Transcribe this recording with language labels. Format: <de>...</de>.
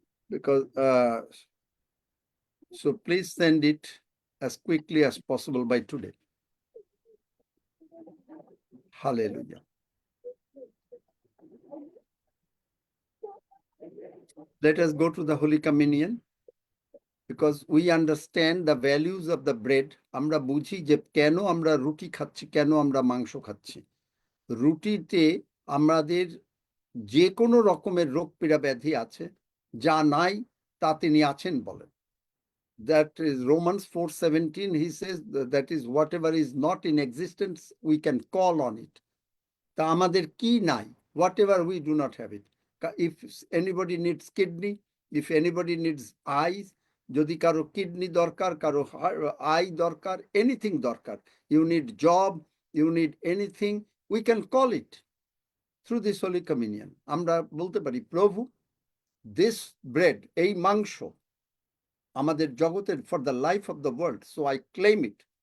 <en>Because, so please send it as quickly as possible by today. Hallelujah. Let us go to the Holy Communion. Because we understand the values of the bread.</en> <bn>আমরা বুঝি যে কেন আমরা রুটি খাচ্ছি, কেন আমরা মাংস খাচ্ছি। রুটিতে আমাদের যে কোনো রকমের রোগ পীড়া ব্যাধি আছে, যা নাই তা তিনি আছেন বলেন।</bn> <en>That is Romans 4:17, he says that is whatever is not in existence, we can call on it.</en> <bn>তা আমাদের কি নাই?</bn> <en>Whatever we do not have it. If anybody needs kidney, if anybody needs eyes,</en> <bn>যদি কারো kidney দরকার, কারো I দরকার, anything দরকার,</bn> <en>You need job, you need anything, we can call it through this holy communion.</en> <bn>আমরা বলতে পারি, প্রভু,</bn> <en>this bread,</en> <bn>এই মাংস আমাদের জগতের</bn> <en>For the life of the world, so I claim it.</en>